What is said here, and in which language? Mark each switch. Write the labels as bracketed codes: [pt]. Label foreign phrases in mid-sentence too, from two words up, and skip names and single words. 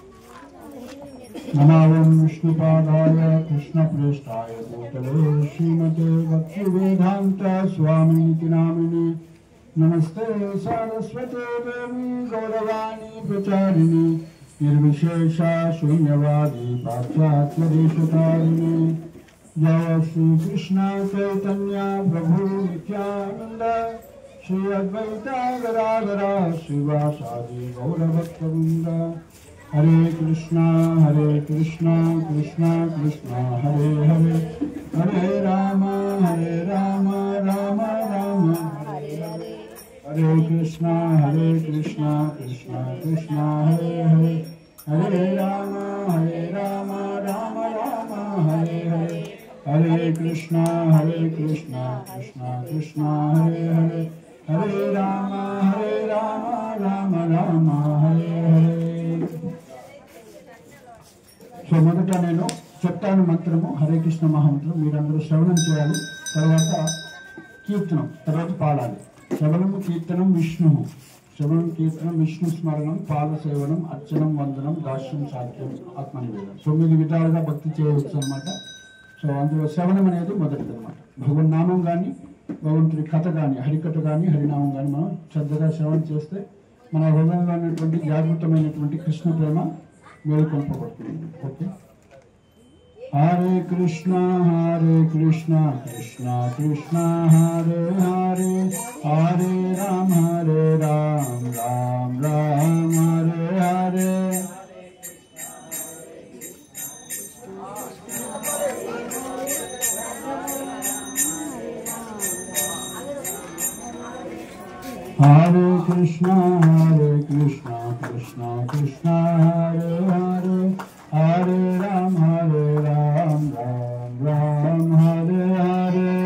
[sa] నమావం విష్ణుపాదాయ కృష్ణ ప్రేష్టాయ భూతలే శ్రీమతే భక్తి వేదాంత స్వామినితి నామిని నమస్తే సారస్వతే దేవి గౌరవాణి ప్రచారిణి నిర్విశేష శూన్యవాది పాశ్చాత్య దేశకారిణి జయ శ్రీ కృష్ణ చైతన్య ప్రభు నిత్యానంద శ్రీ అద్వైత గదాధర శ్రీవాసాది గౌరభక్తవృంద. హరే కృష్ణ కృష్ణ కృష్ణ హరే హరే, హరే రామ రామ రామ హరే హరే. హరే కృష్ణ కృష్ణ కృష్ణ హరే హరే, హరే రామ రామ రామ హరే హరే. హరే కృష్ణ కృష్ణ కృష్ణ హరే హరే, హరే రామ రామ రామ హరే హరే. [te] సో మొదట నేను చెప్తాను మంత్రము, హరే కృష్ణ మహామంత్రం. మీరందరూ శ్రవణం చేయాలి. తర్వాత కీర్తనం, తర్వాత పాడాలి. [sa] శ్రవణము కీర్తనం విష్ణువు, శ్రవణం కీర్తనం విష్ణు స్మరణం, పాద సేవనం, అర్చనం, వందనం, దాస్యం, సాధ్యం, ఆత్మనివేదనం. [te] 9 విధాలుగా భక్తి చేయవచ్చు అనమాట. సో అందులో శ్రవణం అనేది మొదటిది అనమాట. భగవన్నామం కానీ, భగవంతుడి కథ కానీ, హరికథ కానీ, హరినామం కానీ మనం శ్రద్ధగా శ్రవణం చేస్తే మన హృదయంలో ఉన్నటువంటి జాగృతమైనటువంటి కృష్ణ ప్రేమ మేలుకొల్పబడుతుంది. [sa] ఓకే. హరే కృష్ణ కృష్ణ కృష్ణ హరే హరే, హరే రామ రామ రామ హరే హరే. హరే కృష్ణ కృష్ణ కృష్ణ హరే హరే, హరే రామ రామ రామ హరే హరే.